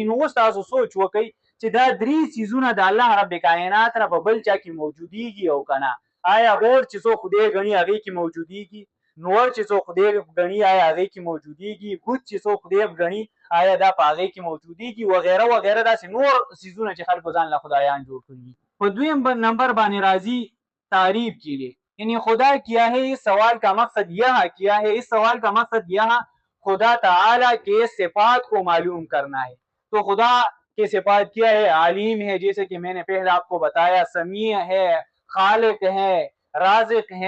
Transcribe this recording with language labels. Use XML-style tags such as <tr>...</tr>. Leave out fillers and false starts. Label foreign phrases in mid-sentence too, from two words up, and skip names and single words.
<ps>نو اوس تاسو سوچ وکئ چې دا درې څیزونه د الله رب کائنات نه په بل چا کې موجودېږي او که نه؟ آیا اور چې څوک خدای ګڼي هغې کې موجودېږي؟ نور چې څوک خدای ګڼي آیا هغې کې موجودېږي؟ بت چې څوک خدای ګڼي آیا دا پاغه کې موجودي کی وغیرہ وغیرہ دا نور سيزونه چې خلکو ځان له خدایان جوړ کړي. په دویم نمبر باندې راځي</ps> <ur>تعریف کے لیے، یعنی خدا کیا ہے، اس سوال کا مقصد یہ کیا ہے، اس سوال کا مقصد یہ خدا تعالی کے صفات کو معلوم کرنا ہے. تو خدا کے صفات کیا ہے؟ علیم ہے، جیسے کہ میں نے پہلے آپ کو بتایا، سمیع ہے، خالق ہے، رازق ہے.</ur>